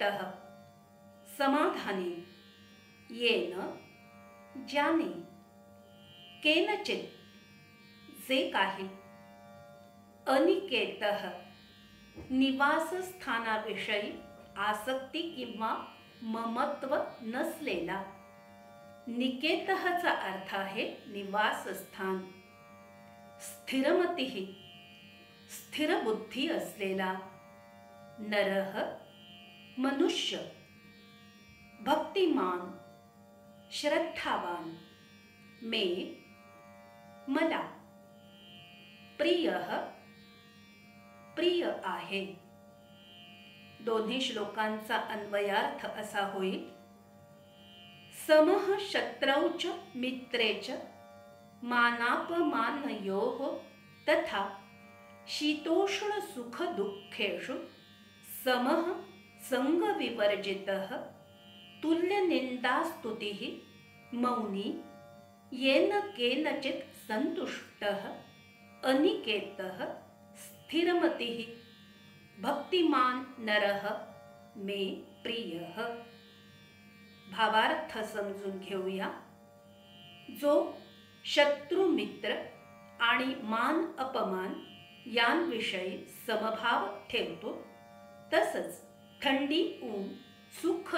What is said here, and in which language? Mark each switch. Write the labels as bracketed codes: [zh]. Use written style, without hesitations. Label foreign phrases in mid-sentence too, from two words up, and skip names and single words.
[mr] संतुष्टः समाधानी येन ज्याने केनचित जे काही अनिकेतः निवासस्थानाविषयी आसक्ती किंवा ममत्व नसलेला. निकेतःचा अर्थ आहे निवासस्थान. स्थिरमती स्थिर बुद्धी असलेला. नरः मनुष्य. भक्तिमान श्रद्धावान. मे मला. प्रियः प्रिय आहे. दोन्ही श्लोकांचा अन्वयार्थ असा होईल. [sa] समः शत्रौ च मित्रे च मानापमानयोः तथा शीतोष्ण सुख दुःखेषु समः संगविवर्जितः तुल्यनिन्दास्तुतिः मौनी येन केनचित् सन्तुष्टः अनिकेतः स्थिरमतिः भक्तिमान नरः मे प्रियः. [mr] भावार्थ समजून घेऊया. जो शत्रु मित्र आणि मान अपमान यांविषयी समभाव ठेवतो, तसंच थंडी ऊन सुख